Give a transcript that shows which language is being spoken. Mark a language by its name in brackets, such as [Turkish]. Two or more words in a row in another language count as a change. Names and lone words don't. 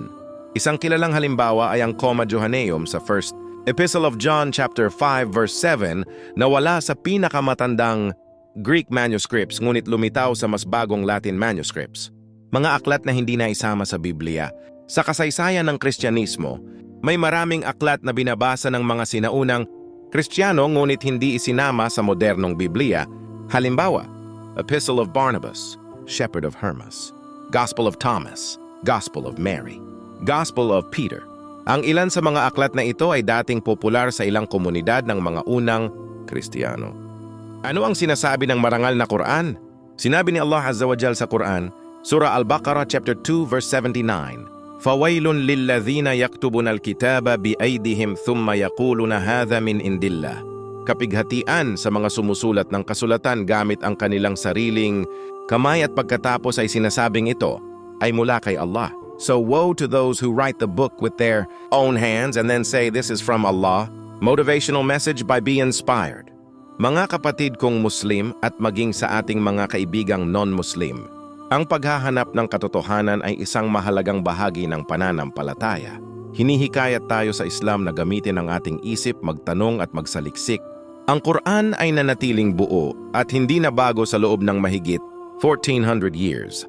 [Filipino] Isang kilalang halimbawa ay ang Comma Johanneum sa First Epistle of John [English] chapter 5 verse 7 [Filipino] na wala sa pinakamatandang [English] Greek manuscripts [Filipino] ngunit lumitaw sa mas bagong [English] Latin manuscripts. [Filipino] Mga aklat na hindi na isama sa Biblia. Sa kasaysayan ng Kristyanismo, may maraming aklat na binabasa ng mga sinaunang Kristiyano ngunit hindi isinama sa modernong Biblia. Halimbawa, Epistle of Barnabas, Shepherd of Hermas, Gospel of Thomas, Gospel of Mary, Gospel of Peter. Ang ilan sa mga aklat na ito ay dating popular sa ilang komunidad ng mga unang Kristiyano. Ano ang sinasabi ng marangal na Quran? Sinabi ni Allah [Arabic] عز وجل [Filipino] sa Quran, Surah Al-Baqarah [English] chapter 2 verse 79, [Arabic] فَوَيْلٌ لِلَّذِينَ يَكْتُبُونَ الْكِتَابَ بِأَيْدِهِمْ ثُمَّ يَقُولُونَ هَذَا مِنْ عِنْدِ اللَّهِ. [Filipino] Kapighatian sa mga sumusulat ng kasulatan gamit ang kanilang sariling kamay at pagkatapos ay sinasabing ito ay mula kay Allah. [English] So woe to those who write the book with their own hands and then say this is from Allah. Motivational message by Be Inspired. [Filipino] Mga kapatid kong Muslim at maging sa ating mga kaibigang non-Muslim, ang paghahanap ng katotohanan ay isang mahalagang bahagi ng pananampalataya. Hinihikayat tayo sa Islam na gamitin ang ating isip, magtanong at magsaliksik. Ang Quran ay nanatiling buo at hindi na bago sa loob ng mahigit 1400 years.